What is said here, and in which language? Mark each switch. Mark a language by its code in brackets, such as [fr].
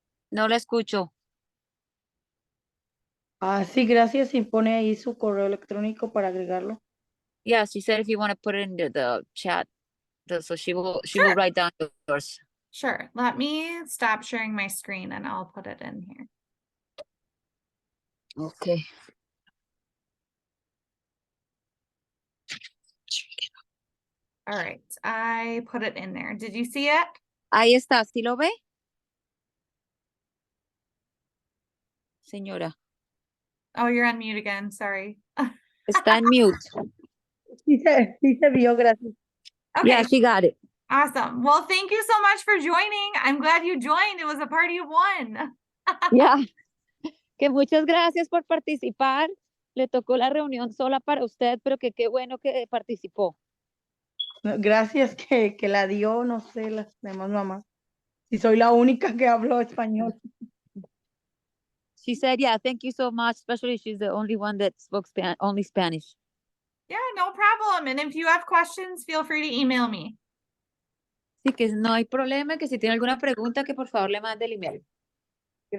[es] No la escucho. Ah, sí, gracias. Y pone ahí su correo electrónico para agregarlo. [en] Yeah, she said if you want to put it in the chat, so she will Sure. write down yours. Sure, let me stop sharing my screen and I'll put it in here. Okay. All right, I put it in there. Did you see it? [es] Ahí está, ¿sí lo ve? Señora, [en] Oh, you're on mute again, sorry. [es] está en mute. Sí se vio, gracias. [en] Okay, Yeah, she got it. awesome. Well, thank you so much for joining. I'm glad you joined. It was a party of one. Yeah. [es] Que muchas gracias por participar. Le tocó la reunión sola para usted, pero que qué bueno que participó. No, gracias que la dio, no sé, las demás mamás. Si soy la única que hablo español. [en] She said, yeah, thank you so much, especially she's the only one that spoke only Spanish. Yeah, no problem. And if you have questions, feel free to email me. [es] Sí, que no hay problema, que si tiene alguna pregunta, que por favor le mande el email, el